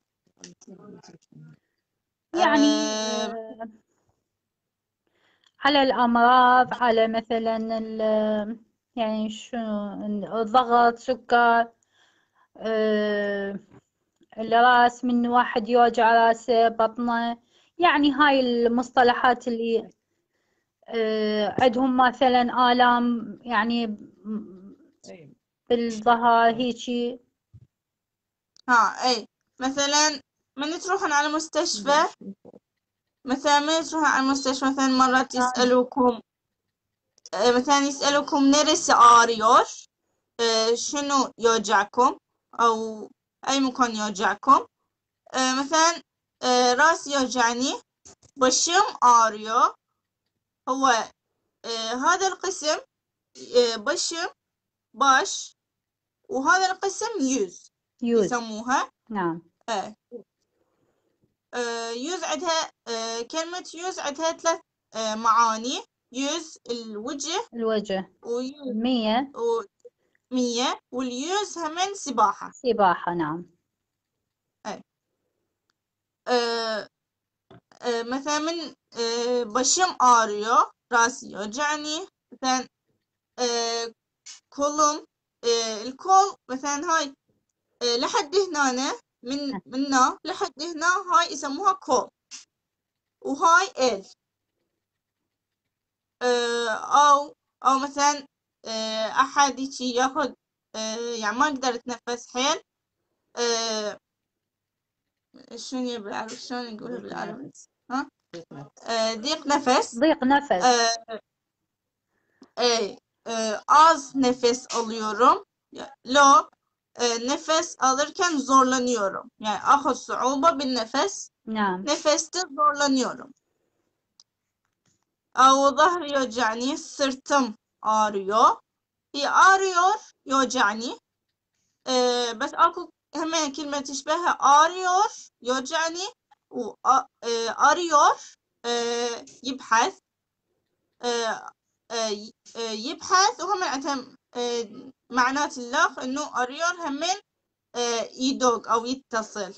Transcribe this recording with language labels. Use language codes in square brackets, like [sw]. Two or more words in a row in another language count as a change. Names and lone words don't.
[ar] يعني على الأمراض، على مثلا يعني شنو الضغط، سكر، الراس، من واحد يوجع راسه، بطنه، يعني هاي المصطلحات اللي عندهم مثلا آلام يعني بالظهر هيجي. أي مثلا من تروحون على المستشفى مثلا مثلا مرات يسألوكم مثلا يسألوكم [tr] neresi ağrıyor [ar] شنو يوجعكم أو أي مكان يوجعكم مثلا راسي يوجعني [tr] başım ağrıyor [ar] هو هذا القسم [tr] başım baş [ar] وهذا القسم yüz يسموها. نعم. يوز عندها كلمة يوز عندها 3 معاني. يوز الوجه ويوز مية واليوز همين سباحة. نعم. مثلا من [tr] başım ağrıyor [ar] راسي يوجعني مثلا كولم الكول مثلا هاي لحد هنا منا لحد هنا هاي يسموها كول وهاي ال أو مثلا أحد يجي ياخد يعني ما يقدر يتنفس حيل شلون بالعربي شلون نقولها بالعربي ها ضيق نفس [tr] az nefes alıyorum nefes alırken zorlanıyorum yani [ar] أخذ صعوبة بالنفس. نعم. [tr] nefeste zorlanıyorum. [ar] أو ظهري يوجعني [tr] sırtım ağrıyor. [ar] ağrıyor يوجعني بس أكو همين كلمة تشبهها ağrıyor يوجعني وأريور يبحث يبحث وهم عندهم معنات اللغة إنه أريور همين يدوق أو يتصل.